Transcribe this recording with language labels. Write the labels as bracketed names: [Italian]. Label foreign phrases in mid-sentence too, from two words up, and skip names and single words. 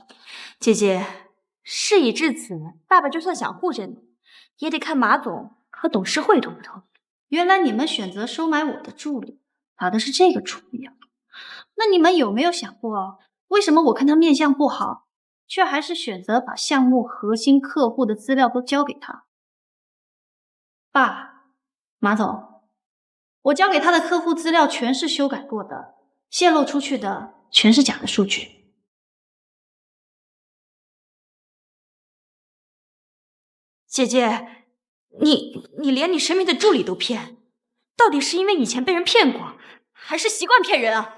[Chinese] 姐姐，事已至此，爸爸就算想護着你，也得看馬總和董事會同不同意。原来你們選擇收买我的助理，打的是这个主意啊？那你们有沒有想過，為什麼我看他面相不好，卻還是選擇把項目核心客戶的資料都交給他？爸，馬總，我交給他的客戶資料全是修改過的，洩露出去的全是假的數據。姐姐，你連你身邊的助理都騙，到底是因為以前被人騙過，還是習慣騙人啊？